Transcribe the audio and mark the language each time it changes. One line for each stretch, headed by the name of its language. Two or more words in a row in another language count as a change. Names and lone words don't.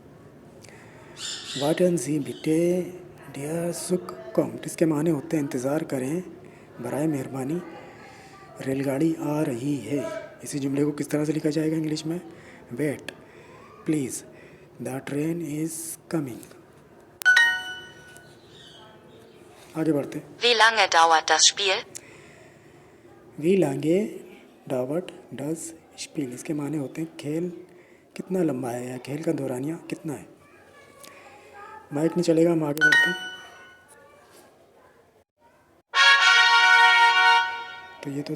German: Warten Sie bitte der Zug kommt,
Hindi: इसके माने होते हैं इंतज़ार करें, बराए मेहरबानी रेलगाड़ी आ रही है। इसी जुमले को किस तरह से लिखा जाएगा इंग्लिश में?
English: wait please the train is coming.
Hindi: आगे बढ़ते हैं।
German: Wie lange dauert das Spiel? Wie lange dauert das Spiel,
Hindi: इसके माने होते हैं खेल कितना लंबा है या खेल का दौरानिया कितना है। माइक नहीं चलेगा, हम आगे बढ़ते हैं। तो ये तो था आज का लेसन।